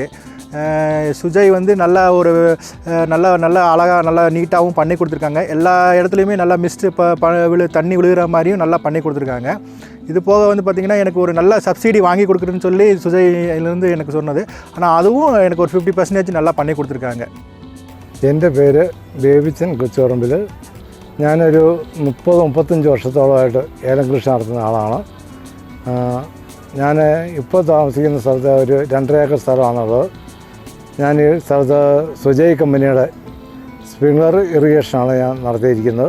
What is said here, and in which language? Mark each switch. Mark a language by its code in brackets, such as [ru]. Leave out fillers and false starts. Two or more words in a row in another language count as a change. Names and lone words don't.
[ta] சுஜய் வந்து நல்லா ஒரு நல்ல அழகாக நல்லா நீட்டாகவும் பண்ணி கொடுத்துருக்காங்க. எல்லா இடத்துலையுமே நல்லா மிஸ்ட்டு தண்ணி விழுகிற மாதிரியும் நல்லா பண்ணி கொடுத்துருக்காங்க. இது போக வந்து பார்த்திங்கன்னா எனக்கு ஒரு நல்ல சப்சிடி வாங்கி கொடுக்குறேன்னு சொல்லி സുജയിലിருந்து எனக்கு சொன்னது. ஆனால் அதுவும் எனக்கு ஒரு 50% நல்லா பண்ணி கொடுத்துருக்காங்க. [ml] എൻ്റെ പേര് ബേബിച്ചൻ കൊച്ചുപറമ്പിൽ. ഞാനൊരു 30-35 വർഷത്തോളമായിട്ട് ഏലം കൃഷി നടത്തുന്ന ആളാണ്. ഞാൻ ഇപ്പോൾ താമസിക്കുന്ന സ്ഥലത്ത് ഒരു 2.5 ഏക്കർ സ്ഥലമാണുള്ളത്. ഞാൻ ഈ സ്ഥലത്ത് സുജയ് കമ്പനിയുടെ സ്പ്രിംഗ്ലർ ഇറിഗേഷനാണ് ഞാൻ നടത്തിയിരിക്കുന്നത്.